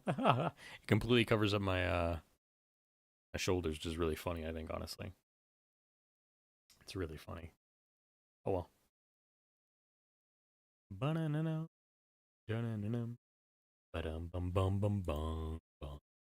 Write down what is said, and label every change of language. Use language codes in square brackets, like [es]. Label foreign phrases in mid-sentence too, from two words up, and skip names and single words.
[en] It completely covers up my shoulders, which is really funny. I think honestly, it's really funny. Oh well. Ba-na-na-na, da-na-na-na, ba-dum bum bum bum bum bum.